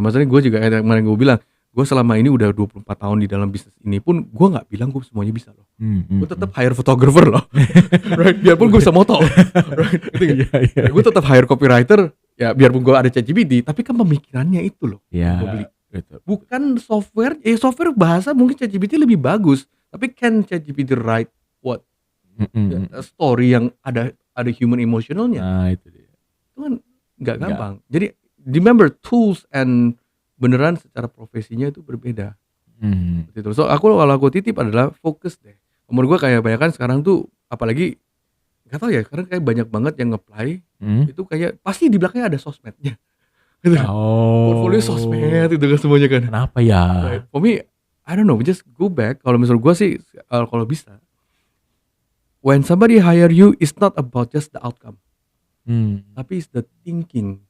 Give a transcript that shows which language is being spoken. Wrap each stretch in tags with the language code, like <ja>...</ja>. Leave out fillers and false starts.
<id>Maksudnya gue juga kayak kemarin gue bilang, gue selama ini udah 24 tahun di dalam bisnis ini pun gue nggak bilang gue semuanya bisa loh. Gue tetap hire photographer loh.</id> <en>Right?</en> <id>Biarpun gue bisa moto. Right? Gue tetap hire copywriter. Ya biarpun gue ada ChatGPT, tapi kan pemikirannya itu loh. Iya. Gue beli. Gitu. Bukan software. Software bahasa mungkin ChatGPT lebih bagus.</id> <en>Tapi can ChatGPT write what?</en> <id>Story yang ada human emotionalnya. Nah itu dia. Itu kan nggak gampang. Jadi</id> <en>remember tools and</en> <id>beneran secara profesinya itu berbeda. Gitu. So kalau aku titip adalah fokus deh. Menurut gue kayak banyak kan sekarang tuh apalagi nggak tahu ya, karena kayak banyak banget yang nge-apply itu kayak pasti di belakangnya ada sosmednya. Gitu. Portfolio sosmed itu kan semuanya kan. Kenapa ya?</id> <en>Right. For me, I don't know, just go back.</en> <id>Kalau misal gue sih kalau bisa,</id> <en>when somebody hire you, it's not about just the outcome, tapi it's the thinking.</en>